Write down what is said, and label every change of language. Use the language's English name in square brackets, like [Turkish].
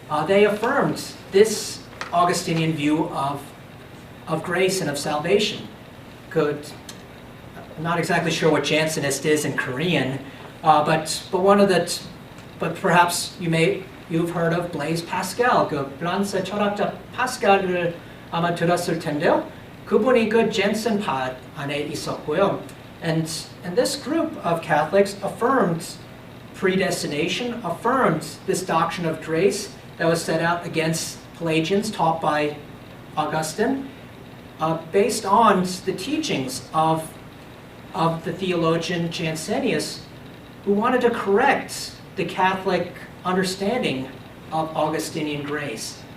[English] They affirmed this Augustinian view of grace and of salvation. I'm not exactly sure what Jansenist is in Korean, but perhaps you've heard of Blaise Pascal. [Korean] 그 프랑스 철학자 파스칼을 아마 들었을 텐데요. 그분이 그 젠센파 안에 있었고요. [English] And this group of Catholics affirmed predestination, affirmed this doctrine of grace that was set out against Pelagians taught by Augustine, based on the teachings of the theologian Jansenius, who wanted to correct the Catholic understanding of Augustinian grace.